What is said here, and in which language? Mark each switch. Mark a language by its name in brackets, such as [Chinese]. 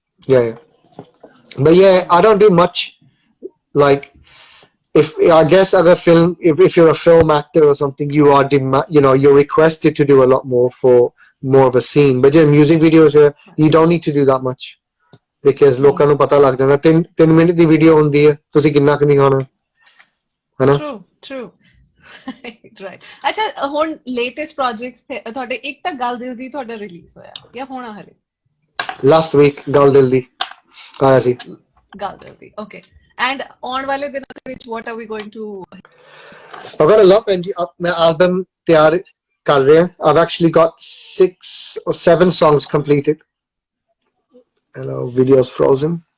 [English] Yeah. But yeah, I don't do much. Like, if I guess if you're a film actor or something, you're requested to do a lot more for more of a scene. But yeah, music videos, you don't need to do that much. Because [Punjabi] ਲੋਕਾਂ ਨੂੰ ਪਤਾ ਲੱਗ ਜਾਂਦਾ 3 minute ਦੀ video ਹੁੰਦੀ ਹੈ ਤੁਸੀਂ ਕਿੰਨਾ ਕੁ ਦਿਖਾਉਣਾ ਹੈ ਨਾ [English] true right [Punjabi] ਅੱਛਾ ਹੁਣ ਲੇਟੈਸਟ ਪ੍ਰੋਜੈਕਟਸ ਤੇ ਤੁਹਾਡੇ ਇੱਕ ਤਾਂ ਗੱਲ ਦਿਲ ਦੀ ਤੁਹਾਡਾ ਰਿਲੀਜ਼ ਹੋਇਆ ਜਾਂ ਹੋਣਾ ਹਲੇ ਲਾਸਟ ਵੀਕ ਗੱਲ ਦਿਲ ਦੀ ਆਇਆ ਸੀ ਗੱਲ ਦਿਲ ਦੀ ਓਕੇ ਐਂਡ ਆਉਣ ਵਾਲੇ ਦਿਨਾਂ ਵਿੱਚ [English] what are we going to I've got a lot and [Punjabi] ਮੈਂ ਐਲਬਮ ਤਿਆਰ ਕਰ ਰਿਹਾ [English] I've actually got 6 or 7 songs completed. Hello, video's frozen.